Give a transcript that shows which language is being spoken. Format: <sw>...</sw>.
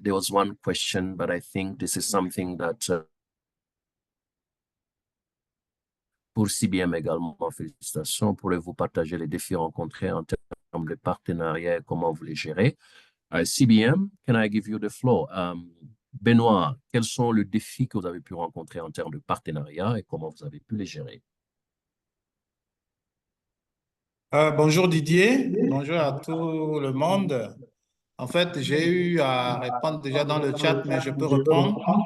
<en>There was one question, but I think this is something that</en> <fr>pour CBM également, félicitations. Pourrez-vous partager les défis rencontrés en termes de partenariat et comment vous les gérez?</fr> <en>CBM, can I give you the floor?</en> <fr>Benoît, quels sont les défis que vous avez pu rencontrer en termes de partenariat et comment vous avez pu les gérer? Bonjour Didier, bonjour à tout le monde. En fait, j'ai eu à répondre déjà dans le chat, mais je peux reprendre.</fr>